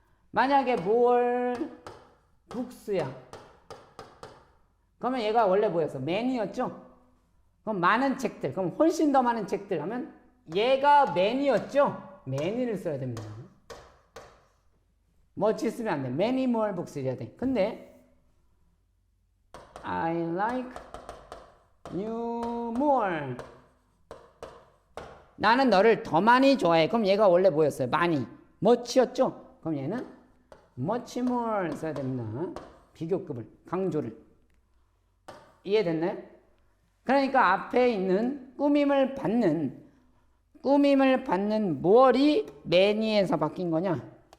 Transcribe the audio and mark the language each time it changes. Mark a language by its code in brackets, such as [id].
[ko] 만약에 뭘 북수야. 그러면 얘가 원래 뭐였어? many였죠? 그럼 많은 책들, 그럼 훨씬 더 많은 책들 하면 얘가 many였죠? many를 써야 됩니다. much 쓰면 안 돼. [en] many more books [ko] 이래야 돼. 근데 [en] I like you more. [ko] 나는 너를 더 많이 좋아해. 그럼 얘가 원래 뭐였어요? 많이. much였죠? 그럼 얘는 much more 써야 됩니다. 비교급을, 강조를. 이해됐나요? 그러니까 앞에 있는 꾸밈을 받는 무얼이 many에서 바뀐 거냐?